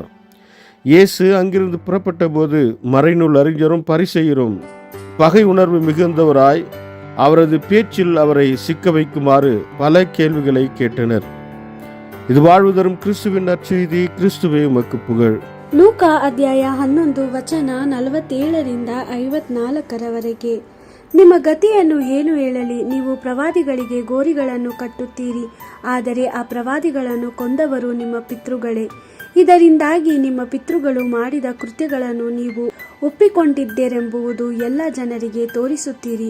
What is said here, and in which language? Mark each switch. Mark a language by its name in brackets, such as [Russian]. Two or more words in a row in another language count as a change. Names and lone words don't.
[Tamil] இயேசு அங்கிருந்து புறப்பட்ட போது மறைநூல் அறிஞரும் பரிசேயரும் பகை உணர்வு மிகுந்தவராய் அவரது பேச்சில் அவரை சிக்க வைக்குமாறு பல கேள்விகளை கேட்டனர். ಇದು வாழ்வு தரும் கிறிஸ்துவின் நற்செய்தி. கிறிஸ்துவே உமக்கு புகழ். [Kannada] ಲೂಕಾ ಅಧ್ಯಾಯ 11 ವಚನ 47-54 ನಿಮ್ಮ ಗತಿಯನ್ನು ಏನು ಹೇಳಲಿ? ನೀವು ಪ್ರವಾದಿಗಳಿಗೆ ಗೋರಿಗಳನ್ನು ಕಟ್ಟುತ್ತೀರಿ, ಆದರೆ ಆ ಪ್ರವಾದಿಗಳನ್ನು ಕೊಂದವರು ನಿಮ್ಮ ಪಿತೃಗಳೇ. ಇದರಿಂದಾಗಿ ನಿಮ್ಮ ಪಿತೃಗಳು ಮಾಡಿದ ಕೃತ್ಯಗಳನ್ನು ನೀವು ಒಪ್ಪಿಕೊಂಡಿದ್ದೀರೆಂಬುದು ಎಲ್ಲ ಜನರಿಗೆ ತೋರಿಸುತ್ತೀರಿ.